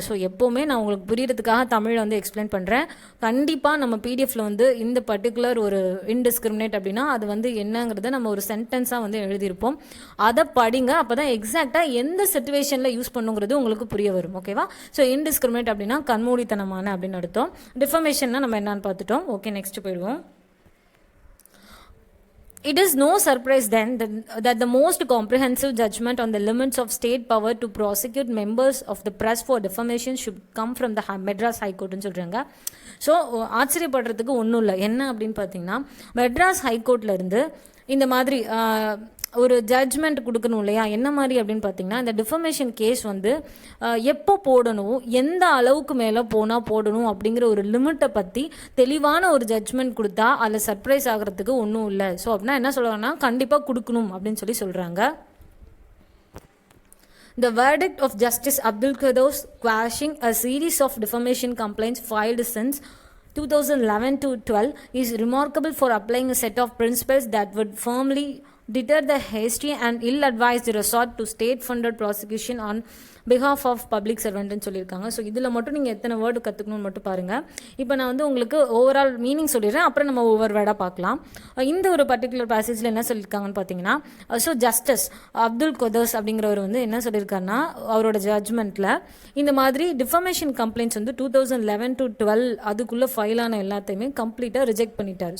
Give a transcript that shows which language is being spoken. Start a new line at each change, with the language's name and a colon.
Tamil: So எப்போவுமே நான் உங்களுக்கு புரியறதுக்காக தமிழில் வந்து எக்ஸ்பிளைன் பண்ணுறேன். கண்டிப்பாக நம்ம பிடிஎஃப்ல வந்து இந்த பர்டிகுலர் ஒரு இன்டிஸ்கிரிமினேட் அப்படின்னா அது வந்து என்னங்கிறத நம்ம ஒரு சென்டென்ஸாக வந்து எழுதியிருப்போம். அதை படிங்க, அப்போ தான் எக்ஸாக்டாக எந்த சிச்சுவேஷனில் யூஸ் பண்ணுங்கிறது உங்களுக்கு புரிய வரும். ஓகேவா. ஸோ இன்டிஸ்கிரிமினேட் அப்படின்னா கண்மூடித்தனமான அப்படின்னு அர்த்தம். டிஃபமேஷன்னா நம்ம என்னன்னு பார்த்துட்டோம். ஓகே, நெக்ஸ்ட் போயிடுவோம்.
English: It is no surprise then that the most comprehensive judgment on the limits of state power to prosecute members of the press for defamation should come from the Madras High Court
Tamil: ன்னு சொல்கிறாங்க. So ஆச்சரியப்படுறதுக்கு ஒன்றும் இல்லை. என்ன அப்படின்னு பார்த்தீங்கன்னா மெட்ராஸ் ஹைகோர்ட்ல இருந்து இந்த மாதிரி ஒரு ஜட்ஜ்மெண்ட் கொடுக்கணும் இல்லையா. என்ன மாதிரி அப்படின்னு பார்த்தீங்கன்னா இந்த டிஃபமேஷன் கேஸ் வந்து எப்போ போடணும், எந்த அளவுக்கு மேலே போனால் போடணும் அப்படிங்கிற ஒரு லிமிட்டை பற்றி தெளிவான ஒரு ஜட்ஜ்மெண்ட் கொடுத்தா அதில் சர்ப்ரைஸ் ஆகிறதுக்கு ஒன்றும் இல்லை. ஸோ அப்படின்னா என்ன சொல்கிறாங்கன்னா கண்டிப்பாக கொடுக்கணும் அப்படின்னு சொல்கிறாங்க.
English: The verdict of Justice Abdul Quddhose quashing a series of defamation complaints filed since 2011 to 12 is remarkable for applying a set of principles that would firmly deter the hasty and ill-advised resort to state-funded prosecution on behalf of public servant
Tamil: ன்னு சொல்லியிருக்காங்க. So இதில் மட்டும் நீங்கள் எத்தனை word கற்றுக்கணும்னு மட்டும் பாருங்கள். இப்போ நான் வந்து உங்களுக்கு ஓவரால் மீனிங் சொல்லிடுறேன், அப்புறம் நம்ம ஒவ்வொரு வேர்டாக பார்க்கலாம். இந்த ஒரு பர்டிகுலர் பேசேஜில் என்ன சொல்லியிருக்காங்கன்னு பார்த்தீங்கன்னா, ஸோ ஜஸ்டிஸ் அப்துல் குதோஸ் அப்படிங்கிறவர் வந்து என்ன சொல்லியிருக்காருன்னா, அவரோட ஜட்ஜ்மெண்ட்டில் இந்த மாதிரி டிஃபமேஷன் கம்ப்ளைண்ட்ஸ் வந்து 2011 to 12 அதுக்குள்ளே ஃபைல் ஆன எல்லாத்தையுமே கம்ப்ளீட்டாக ரிஜெக்ட் பண்ணிட்டார்.